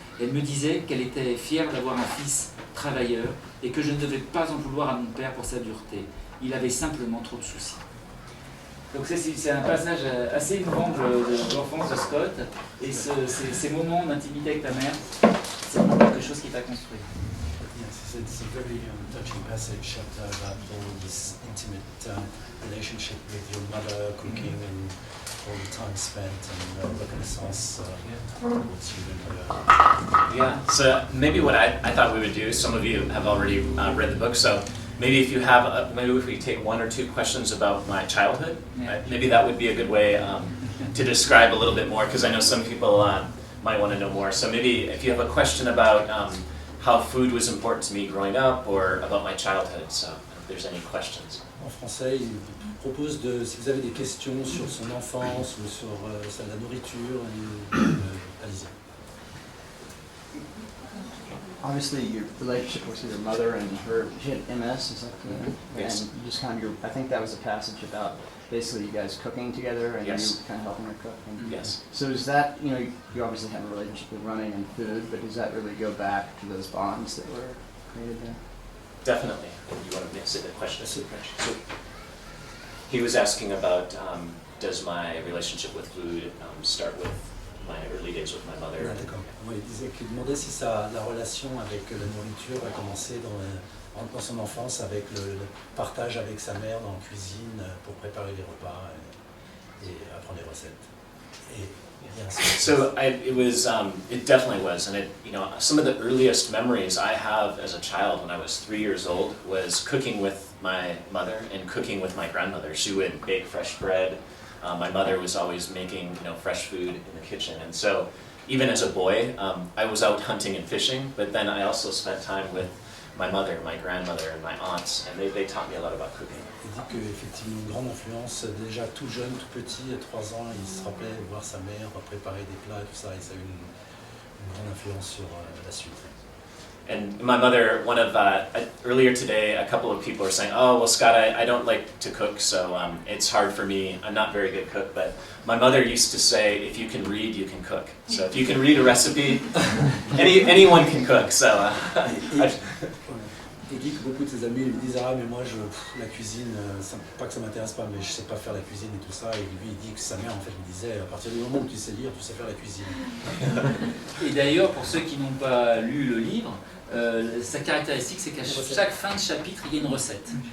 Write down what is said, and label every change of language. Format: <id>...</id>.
<fr>Elle me disait qu'elle était fière d'avoir un fils travailleur et que je ne devais pas en vouloir à mon père pour sa dureté. Il avait simplement trop de soucis. Donc c'est un passage assez émouvant de l'enfance de Scott et ces moments d'intimité avec ta mère, c'est vraiment quelque chose qui t'a construit.</fr> <en>Yes, it's a very touching passage about all this intimate relationship with your mother, cooking, and all the time spent, and reconnaissance towards you and Yeah, so maybe what I thought we would do, some of you have already read the book, so maybe if you have, maybe if we take 1 or 2 questions about my childhood, maybe that would be a good way to describe a little bit more, because I know some people might want to know more. So maybe if you have a question about how food was important to me growing up, or about my childhood, so if there's any questions.</en> <fr>En français, il propose si vous avez des questions sur son enfance ou sur la nourriture, allez-y.</fr> <en>Obviously, your relationship with your mother and her, she had MS, is that correct? Yes. And you just kind of, I think that was a passage about basically you guys cooking together and Yes. you kind of helping her cook. And Yes. so is that, you obviously have a relationship with running and food, but does that really go back to those bonds that were created there? Definitely. You want to say the question? So he was asking about does my relationship with food start with my early days with my mother?</en> <fr>Ah, d'accord. Oui, il demandait si la relation avec la nourriture a commencé dans son enfance avec le partage avec sa mère dans la cuisine pour préparer les repas et apprendre les recettes.</fr> <en>So it definitely was, and some of the earliest memories I have as a child when I was 3 years old was cooking with my mother and cooking with my grandmother. She would bake fresh bread. My mother was always making fresh food in the kitchen, and so even as a boy, I was out hunting and fishing. But then I also spent time with my mother, my grandmother, and my aunts, and they taught me a lot about cooking.</en> <fr>Il dit qu'effectivement une grande influence, déjà tout jeune, tout petit, à 3 ans, il se rappelait voir sa mère préparer des plats, tout ça, et ça a eu une grande influence sur la suite.</fr> <en>And my mother, earlier today, a couple of people are saying, oh, well, Scott, I don't like to cook, so it's hard for me. I'm not a very good cook, but my mother used to say, if you can read, you can cook. So if you can read a recipe, anyone can cook. So</en> <fr>Il dit que beaucoup de ses amis lui disent « Ah, mais moi, la cuisine, pas que ça m'intéresse pas, mais je sais pas faire la cuisine et tout ça. » Et lui, il dit que sa mère, en fait, lui disait « À partir du moment où tu sais lire, tu sais faire la cuisine. » Et d'ailleurs, pour ceux qui n'ont pas lu le livre, sa caractéristique, c'est qu'à chaque fin de chapitre, il y a une recette.</fr>